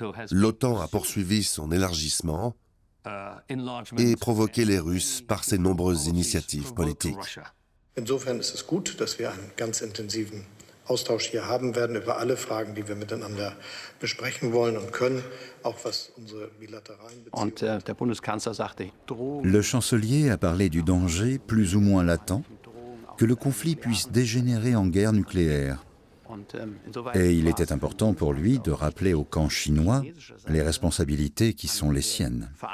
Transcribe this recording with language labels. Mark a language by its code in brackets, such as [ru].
[fr] L'OTAN a poursuivi son élargissement et provoqué les Russes par ses nombreuses initiatives politiques. [de] Insofern ist es gut, dass wir einen ganz intensiven Austausch hier haben werden über alle Fragen, die wir miteinander besprechen wollen und können, auch was unsere bilateralen Beziehungen. [fr] Le chancelier a parlé du danger, plus ou moins latent, que le conflit puisse dégénérer en guerre nucléaire. Et il était important pour lui de rappeler au camp chinois les responsabilités qui sont les siennes.